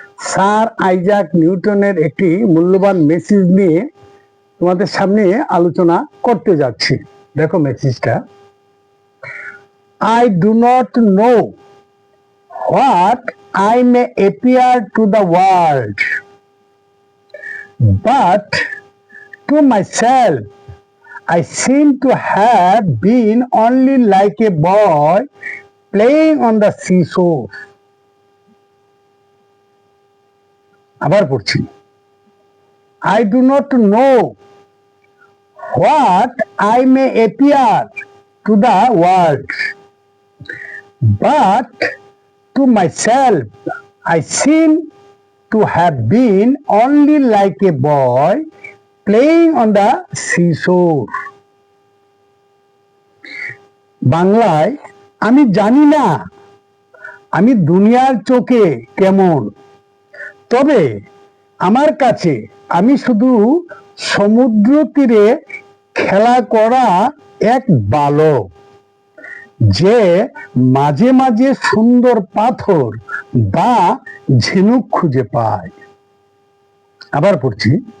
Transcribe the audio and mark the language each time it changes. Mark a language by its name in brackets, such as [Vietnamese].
[Bangla] Sir Isaac নিউটনের একটি মূল্যবান মেসেজ নিয়ে তোমাদের সামনে আলোচনা করতে যাচ্ছি। দেখো মেসেজটা। [English] I do not know what I may appear to the world, but to myself I seem to have been only like a boy playing on the seashore. [Bangla] আবার পড়ছি। [English] I do not know what I may appear to the world, but to myself I seem to have been only like a boy playing on the seashore. [Bangla] বাংলায় আমি জানি না আমি দুনিয়ার চোখে কেমন, তবে আমার কাছে আমি শুধু সমুদ্র তীরে খেলা করা এক বালক, যে মাঝে মাঝে সুন্দর পাথর বা ঝিনুক খুঁজে পায়। আবার পড়ছি।